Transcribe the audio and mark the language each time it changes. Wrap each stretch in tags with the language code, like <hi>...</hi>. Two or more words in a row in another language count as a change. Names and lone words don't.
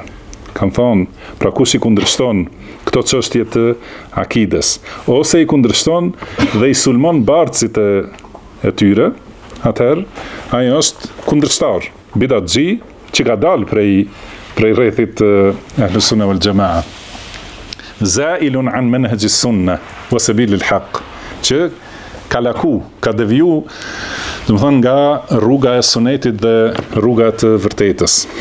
<sq>Kanë thonë, pra kush i kundërshton këto çështje të akides, ose i kundërshton dhe i sulmon bardhësit e tyre, atëherë ai është kundërshtar, bidatxhi që ka dalë prej rrethit</sq> <ar>أهل السنة والجماعة. زائل عن منهج السنة وسبيل الحق,</ar> <sq>që ka laku, ka deviju, domethënë nga rruga e sunetit dhe rruga e të vërtetës.</sq>